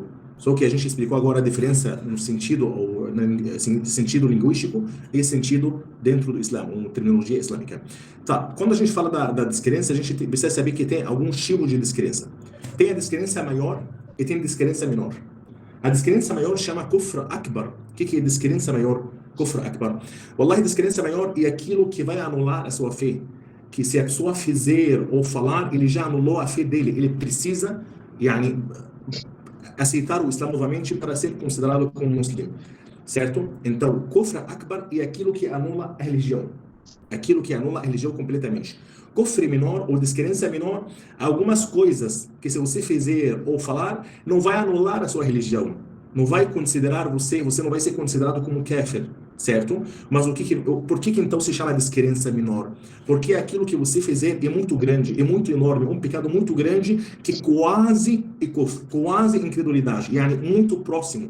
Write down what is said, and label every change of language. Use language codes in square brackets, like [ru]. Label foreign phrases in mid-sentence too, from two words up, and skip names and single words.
[pt] Só que a gente explicou agora a diferença no sentido, ou no sentido linguístico e sentido dentro do Islã, uma terminologia islâmica. Tá, quando a gente fala da descrença, a gente precisa saber que tem alguns tipos de descrença. Tem a descrença maior e tem a descrença menor. A descrença maior chama [ar] كفر أكبر. [pt] O que é descrença maior? [ar] كفر أكبر. [pt] Wallahi, descrença maior é aquilo que vai anular a sua fé. Que se a pessoa fizer ou falar, ele já anulou a fé dele. Ele precisa, yani, aceitar o Islã novamente para ser considerado como muçulmano. Certo? Então, [ar] كفر أكبر [pt] é aquilo que anula a religião. Aquilo que anula a religião completamente. Kufr menor ou descrença menor, algumas coisas que, se você fizer ou falar, não vai anular a sua religião. Não vai considerar você não vai ser considerado como kafir, certo? Mas por que então se chama descrença menor? Porque aquilo que você fizer é muito grande, é muito enorme, um pecado muito grande que quase incredulidade, yani muito próximo.